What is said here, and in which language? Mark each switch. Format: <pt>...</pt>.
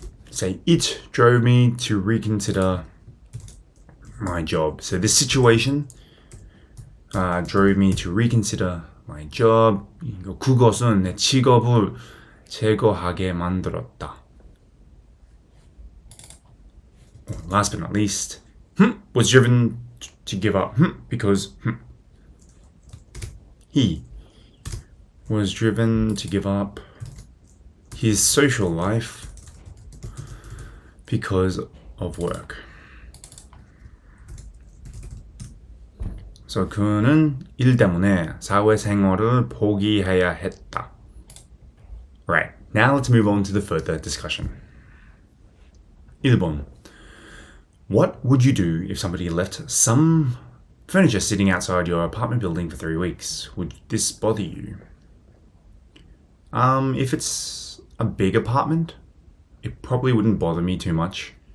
<en>Say, it drove me to reconsider my job. So this situation drove me to reconsider my job.</en> <ko>그것은 내 직업을 제거하게 만들었다.</ko> <en>Last but not least, was driven to give up because he was driven to give up his social life because of work. So</en> <ko>그는 일 때문에 사회생활을 포기해야 했다.</ko> <en>Right, now let's move on to the further discussion.</en> <ko>1번.</ko> <en>What would you do if somebody left some furniture sitting outside your apartment building for 3 weeks? Would this bother you? If it's a big apartment, it probably wouldn't bother me too much.</en>